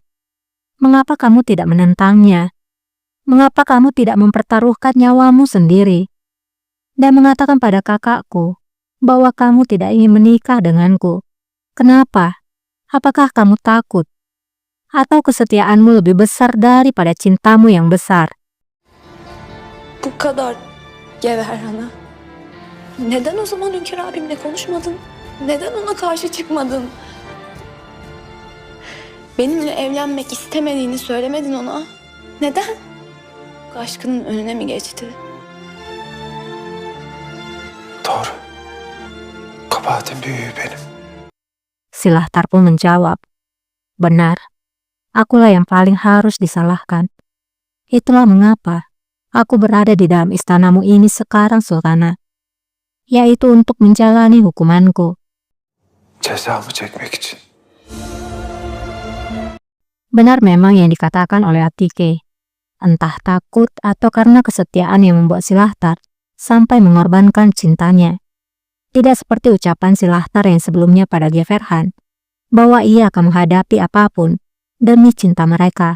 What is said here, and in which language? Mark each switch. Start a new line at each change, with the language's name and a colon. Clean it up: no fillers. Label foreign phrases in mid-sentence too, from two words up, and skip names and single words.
Indonesian: Mengapa kamu tidak menentangnya? Mengapa kamu tidak mempertaruhkan nyawamu sendiri? Dan mengatakan pada kakakku bahwa kamu tidak ingin menikah denganku. Kenapa? Apakah kamu takut? Atau kesetiaanmu lebih besar daripada cintamu yang besar?
Turkish: Bu kadar Gevherhan'a. Neden o zaman Hünkar abimle konuşmadın? Neden ona karşı çıkmadın? Benimle evlenmek istemediğini söylemedin ona. Neden? Bu aşkının önüne mi geçti? Doğru. Kabahatin büyüğü benim.
Indonesian: Silahtar pun menjawab, benar, akulah yang paling harus disalahkan. Itulah mengapa aku berada di dalam istanamu ini sekarang, Sultana, yaitu untuk menjalani hukumanku.
Turkish: Cezamı çekmek için.
Indonesian: Benar memang yang dikatakan oleh Atike, entah takut atau karena kesetiaan yang membuat Silahtar sampai mengorbankan cintanya. Tidak seperti ucapan Silahtar yang sebelumnya pada Gevherhan, bahwa ia akan menghadapi apapun demi cinta mereka.